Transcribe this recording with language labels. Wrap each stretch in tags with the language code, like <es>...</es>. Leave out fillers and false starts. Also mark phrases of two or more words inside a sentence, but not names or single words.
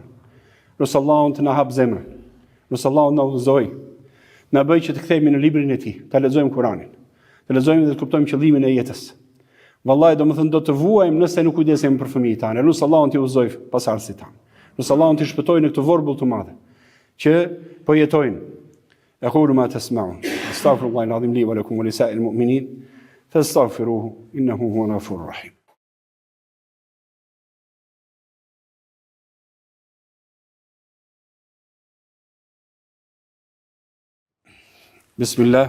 <sq>Nus Allahu të na hap zemrën, nus Allahu na udhëzoj, na bëj që të kthehemi në librin e tij, ta lexojmë Kur'anin, të lexojmë dhe të kuptojmë qëllimin e jetës. Vallahi domethënë do të vuajmë nëse nuk kujdesemi për fëmijët tanë. Nus Allahu të udhëzoj pasardhësit tanë. Nus Allahu të shpëtojë në këtë vorbull të madh që po jetojnë.</sq> <ar>أقول ما تسمعون. أستغفر الله العظيم لي ولكم ولسائر المؤمنين. فاستغفروه إنه هو الغفور الرحيم. Bismillah.</ar>